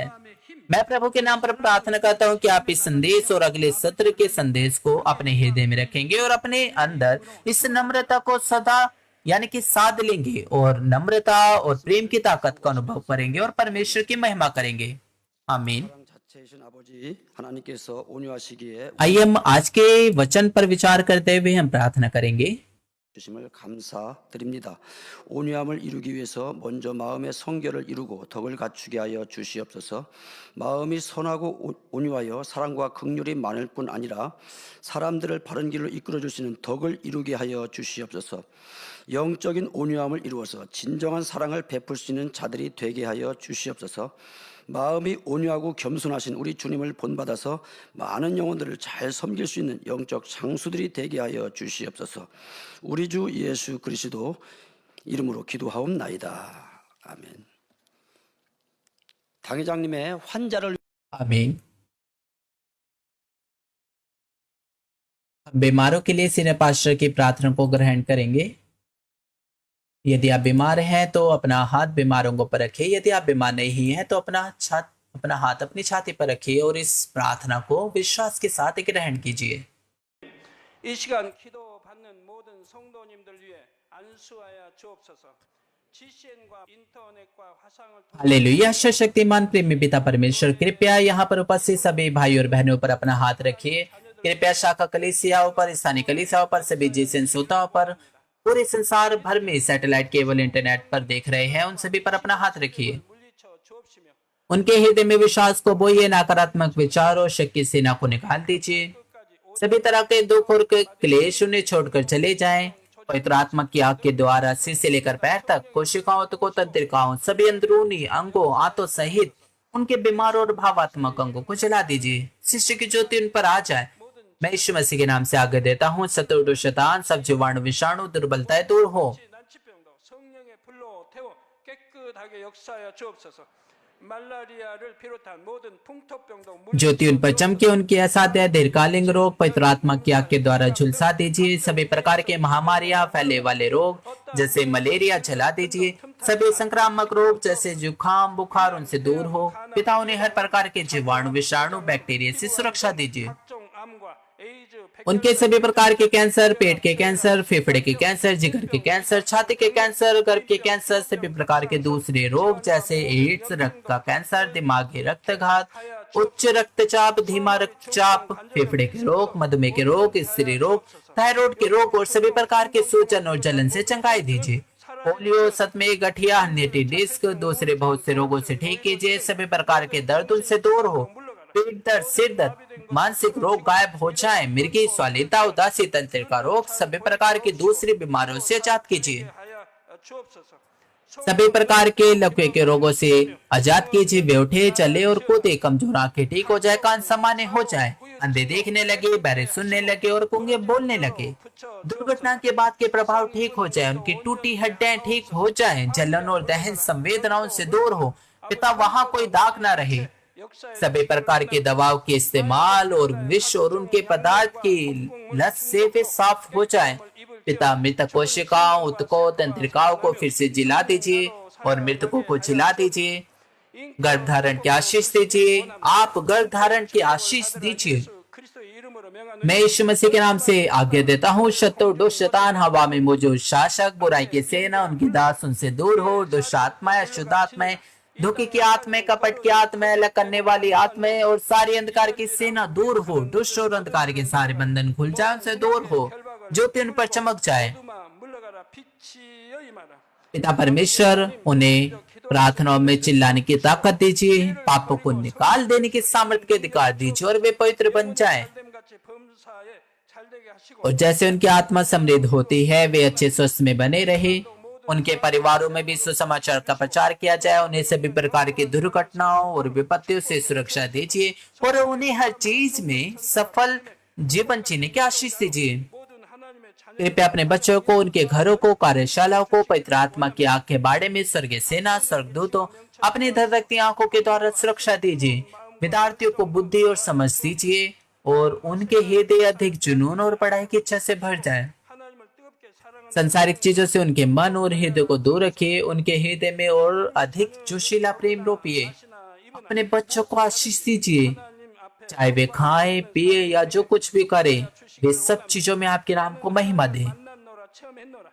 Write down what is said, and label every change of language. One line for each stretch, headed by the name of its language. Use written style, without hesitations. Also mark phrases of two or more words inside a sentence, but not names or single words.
Hindi: मैं प्रभु के नाम पर प्रार्थना करता हूँ कि आप इस संदेश और अगले सत्र के संदेश को अपने हृदय में रखेंगे और अपने अंदर इस नम्रता को सदा यानी कि साध लेंगे और नम्रता और प्रेम की ताकत का अनुभव करेंगे और परमेश्वर की महिमा करेंगे। आमीन।
Korean: 사랑 자체이신 아버지 하나님께서 온유하시기에
Hindi: आइए हम आज के वचन पर विचार करते हुए हम प्रार्थना करेंगे।
Korean: 주심을 감사드립니다. 온유함을 이루기 위해서 먼저 마음의 성결을 이루고 덕을 갖추게 하여 주시옵소서. 마음이 선하고 온유하여 사랑과 긍휼이 많을 뿐 아니라 사람들을 바른 길로 이끌어 주시는 덕을 이루게 하여 주시옵소서. 영적인 온유함을 이루어서 진정한 사랑을 베풀 수 있는 자들이 되게 하여 주시옵소서. 마음이 온유하고 겸손하신 우리 주님을 본받아서 많은 영혼들을 잘 섬길 수 있는 영적 장수들이 되게 하여 주시옵소서. 우리 주 예수 그리스도 이름으로 기도하옵나이다. 아멘. 당회장님의 환자를
Hindi: आमीन। हम बीमारों के लिए
English: senior pastor
Hindi: की प्रार्थना को ग्रहण करेंगे। यदि आप बीमार हैं तो अपना हाथ बीमारों को पर रखिए। यदि आप बीमार नहीं हैं तो अपना हाथ अपनी छाती पर रखिए और इस प्रार्थना को विश्वास के साथ ग्रहण कीजिए।
Korean: 이 시간 기도받는 모든 성도님들 위해 안수하여 주옵소서. GCN과 인터넷과 화상을 통해
Hindi: हालेलुया। शक्तिमान प्रेमी पिता परमेश्वर, कृपया यहाँ पर उपस्थित सभी भाई और बहनों पर अपना हाथ रखिए। कृपया शाखा कलीसियाओं पर, स्थानीय कलीसियाओं पर, सभी जीसन श्रोताओं पर, पूरे संसार भर में
English: satellite cable internet
Hindi: पर देख रहे हैं, उन सभी पर अपना हाथ रखिए।
Korean: 물리쳐 주옵시며
Hindi: उनके हृदय में विश्वास को बोइए, नकारात्मक विचार और शक की सेना को निकाल दीजिए। सभी तरह के दुख और क्लेश उन्हें छोड़कर चले जाएं। पवित्र आत्मा की आग के द्वारा सिर से लेकर पैर तक, कोशिकाओं को, तंत्रिकाओं, सभी अंदरूनी अंगों, आंतों सहित उनके बीमार और भावात्मक अंगों को जला दीजिए। शिष्य की ज्योति उन पर आ जाए। मैं यीशु मसीह के नाम से आज्ञा देता हूँ, शत्रु, शैतान, सब जीवाणु, विषाणु, दुर्बलताएं दूर हो।
Korean: 난치병도 성령의 불로 태워 깨끗하게 역사하여 주옵소서. 말라리아를 비롯한 모든 풍토병도
Hindi: ज्योति उन पर चमके, उनके असाध्य दीर्घकालीन रोग पवित्र आत्मा की आग के द्वारा झुलसा दीजिए। सभी प्रकार के महामारियां, फैले वाले रोग जैसे मलेरिया जला दीजिए। सभी संक्रामक रोग जैसे जुकाम, बुखार उनसे दूर हो। पिता उन्हें हर प्रकार के जीवाणु, विषाणु, बैक्टीरिया से सुरक्षा दीजिए।
Korean: 각종 암과 에이즈,
Hindi: उनके सभी प्रकार के कैंसर, पेट के कैंसर, फेफड़े के कैंसर, जिगर के कैंसर, छाती के कैंसर, गर्भ के कैंसर, सभी प्रकार के दूसरे रोग जैसे एड्स, रक्त का कैंसर, दिमागी रक्तघात, उच्च रक्तचाप, धीमा रक्तचाप, फेफड़े के रोग, मधुमेह के रोग, स्त्री रोग, थायराइड के रोग और सभी प्रकार के सूजन और जलन से चंगाई दीजिए। पोलियो, सतमे, गठिया,
English: hernia disc,
Hindi: दूसरे बहुत से रोगों से ठीक कीजिए। सभी प्रकार के दर्द उनसे दूर हो। पेट दर्द, सिर दर्द, मानसिक रोग गायब हो जाए। मिर्गी, स्वालिता, उदासी, तंत्रिका रोग, सभी प्रकार की दूसरी बीमारियों से आजाद कीजिए।
Korean: 하여 주옵소서.
Hindi: सभी प्रकार के लकवे के रोगों से आजाद कीजिए। वे उठे, चले और कूदे, कमजोर आंखें ठीक हो जाए, कान सामान्य हो जाए, अंधे देखने लगे, बहरे सुनने लगे और गूंगे बोलने लगे। दुर्घटना के बाद के प्रभाव ठीक हो जाए, उनकी टूटी हड्डियां ठीक हो जाए, जलन और दहन संवेदनाओं से दूर हो। पिता वहां कोई दाग ना रहे।
Korean: 역사의
Hindi: सभी प्रकार की दवाओं के इस्तेमाल और विष और उनके पदार्थ की लत से वे साफ हो जाए। पिता मृत कोशिकाओं, उत्कों, तंत्रिकाओं को फिर से जिला दीजिए और मृतकों को जिला दीजिए। गर्भधारण की आशीष दीजिए। आप गर्भधारण की आशीष दीजिए।
Korean: 그리스도의 이름으로 명하는
Hindi: मैं यीशु मसीह के नाम से आज्ञा देता हूँ, शत्रु, दुष्ट, शैतान, हवा में मौजूद शासक, बुराई की सेना, उनकी दास उनसे दूर हो। दुष्ट आत्माएं, अशुद्ध आत्माएं, धोखे की आत्मा, कपट की आत्मा, अलग करने वाली आत्मा और सारी अंधकार की सेना दूर हो। दुष्ट और अंधकार के सारे बंधन खुल जाए, उनसे दूर हो, ज्योति उन पर चमक जाए।
Korean: 모두마 물러가라 빛이여 임하라.
Hindi: पिता परमेश्वर उन्हें प्रार्थनाओं में चिल्लाने की ताकत दीजिए, पापों को निकाल देने की सामर्थ्य के अधिकार दीजिए और वे पवित्र बन जाएं।
Korean: 잘됨같이 범사에 잘되게 하시고
Hindi: और जैसे उनकी आत्मा समृद्ध होती है, वे अच्छे स्वस्थ में बने रहे। उनके परिवारों में भी सुसमाचार का प्रचार किया जाए। उन्हें सभी प्रकार की दुर्घटनाओं और विपत्तियों से सुरक्षा दीजिए और उन्हें हर चीज में सफल जीवन जीने की आशीष दीजिए।
Korean: 모든 하나님의 자녀
Hindi: कृपया अपने बच्चों को, उनके घरों को, कार्यशालाओं को पवित्र आत्मा की आंख के बाड़े में स्वर्गीय सेना, स्वर्गदूतों, अपनी धधकती आंखों के द्वारा सुरक्षा दीजिए। विद्यार्थियों को बुद्धि और समझ दीजिए और उनके हृदय अधिक जुनून और पढ़ाई की इच्छा से भर जाए।
Korean: 하나님을 뜨겁게 사랑하는
Hindi: संसारिक चीजों से उनके मन और हृदय को दूर रखिए। उनके हृदय में और अधिक जोशीला प्रेम रोपिए। अपने बच्चों को आशीष दीजिए।
Korean: 하나님 앞에
Hindi: चाहे वे खाएं, पिए या जो कुछ भी करें, वे सब चीजों में आपके नाम को महिमा दे।
Korean: 만났노라 체험했노라